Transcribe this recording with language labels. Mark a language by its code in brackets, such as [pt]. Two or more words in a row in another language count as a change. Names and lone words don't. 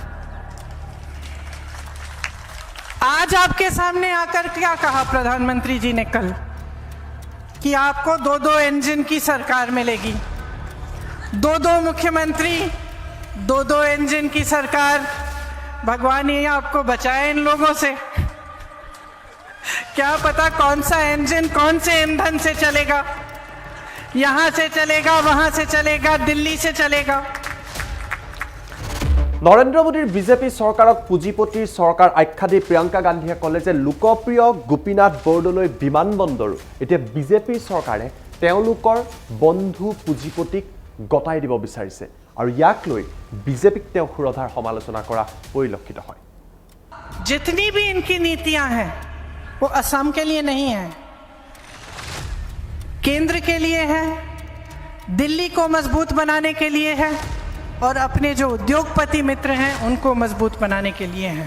[hi] आज आपके सामने आकर क्या कहा प्रधानमंत्री जी ने कल कि आपको 2-2 इंजन की सरकार मिलेगी, 2-2 मुख्यमंत्री, 2-2 इंजन की सरकार। भगवान ही आपको बचाए इन लोगों से। क्या पता कौन सा इंजन कौन से ईंधन से चलेगा, यहां से चलेगा, वहां से चलेगा, दिल्ली से चलेगा। [as] নৰেন্দ্ৰ মোদীৰ বিজেপি চৰকাৰক পুঁজিপতিৰ চৰকাৰ আখ্যা দি প্ৰিয়ংকা গান্ধীয়ে ক'লে যে লোকপ্ৰিয় গোপীনাথ বৰদলৈ বিমানবন্দৰ এতিয়া বিজেপিৰ চৰকাৰে তেওঁলোকৰ বন্ধু পুঁজিপতিক গতাই দিব বিচাৰিছে আৰু ইয়াক লৈ বিজেপিক তেওঁ সুৰধাৰ সমালোচনা কৰা পৰিলক্ষিত হয়। [hi] जितनी भी इनकी नीतियां हैं वो असम के लिए नहीं है, केंद्र के लिए है, दिल्ली को मजबूत बनाने के लिए है और अपने जो उद्योगपति मित्र हैं उनको मजबूत बनाने के लिए हैं।